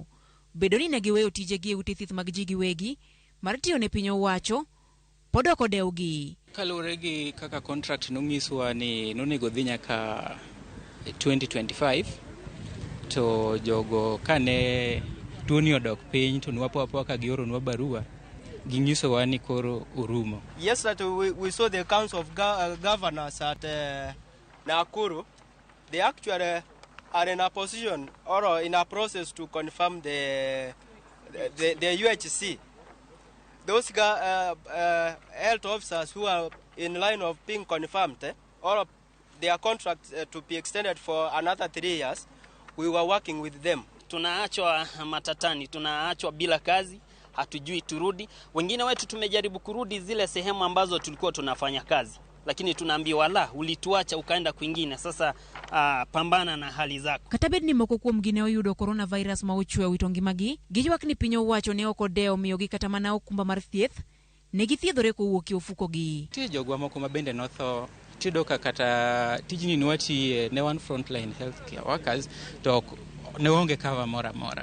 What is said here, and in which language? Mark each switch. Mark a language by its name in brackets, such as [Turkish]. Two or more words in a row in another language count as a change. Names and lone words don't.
[Luo (Kenya and Tanzania)] Bedo ni ne giweyo tijegi e ute thieth mag ji giwegi mar tiyo ne piny owacho podoko dewgi. Kalure gi kaka contract nongiswa ni nonego dhi nyaka 2025 to jogo kane tuoni odok piny to nwapo ka gioronwa barua ginyisowa ni koro urumo. [English] Yesterday we saw the Council of Governors at Nakuru. They actually are in a position or in a process to confirm the UHC. Those health officers who are in line of being confirmed, or their contract to be extended for another 3 years, we were working with them. [Swahili] Tunaachwa matatani, tunaachwa bila kazi, hatujui turudi. Wengine wetu tumejaribu kurudi zile sehemu ambazo tulikuwa tunafanya kazi, lakini tunaambiwa la, ulituacha ukaenda kwingine. Sasa pambana na hali zako. [Luo (Kenya and Tanzania)] Katabed ni moko kuom gine oyudo coronavirus ma ochwe witongi magi. Giywak ni piny owacho ne ok odewo miyogi kata mana okumba mar thieth. Ne githiedhore kowuok e ofukogi. Tie jogwa moko ma bende notho. Tido kata tijni nwati ne one [English] frontline healthcare workers [Luo (Kenya and Tanzania)] to ne onge cover mora.